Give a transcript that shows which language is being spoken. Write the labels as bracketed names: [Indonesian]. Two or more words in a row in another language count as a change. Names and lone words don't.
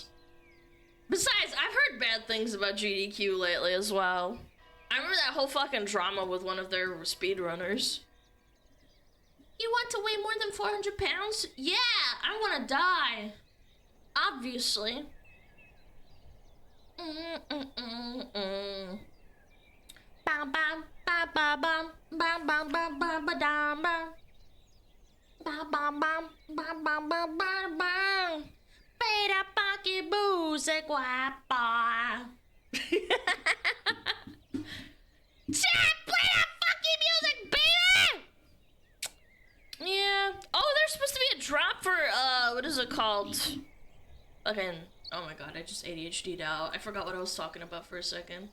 [English] Besides, I've heard bad things about GDQ lately as well. I remember that whole fucking drama with one of their speedrunners. You want to weigh more than 400 pounds? Yeah, I want to die. Obviously. Bam bam bam bam bam bam bam bam bam bam bam bam bam bam bam bam bam bam. [Spanish] Pera pa que buze guapa. [English] Chat, play that fucking music, baby! Yeah. Oh, there's supposed to be a drop for, what is it called? Fucking, oh my god, I just ADHD'd out. I forgot what I was talking about for a second.